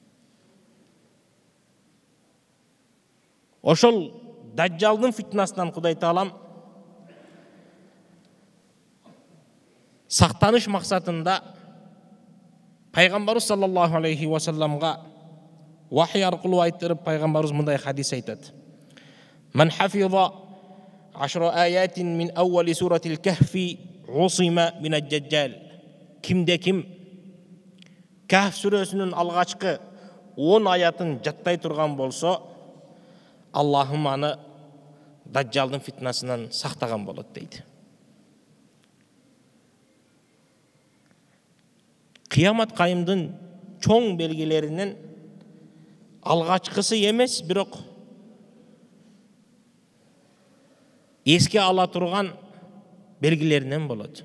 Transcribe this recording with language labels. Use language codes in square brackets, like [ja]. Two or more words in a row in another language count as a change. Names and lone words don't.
[ky] Ошол Дажжалдын фитнасынан Кудай Таалам сактаныш максатында пайгамбарыбыз [ar] صلى الله عليه وسلم [ky] вахий аркылуу айтырып, пайгамбарыбыз мындай хадис айтат. [ar] من حفظ 10 آيات من أول سورة الكهف عصم من الدجال. [ky] Кимде ким Кахф сүрөсүнүн алгачкы 10 аятын жаттай турган болсо, Аллахым аны Дажжалдын фитнасынан сактаган болот дейт. Кыямат кайымдын чоң белгилеринен алгачкысы эмес, бирок эске ала турган белгилеринен болот.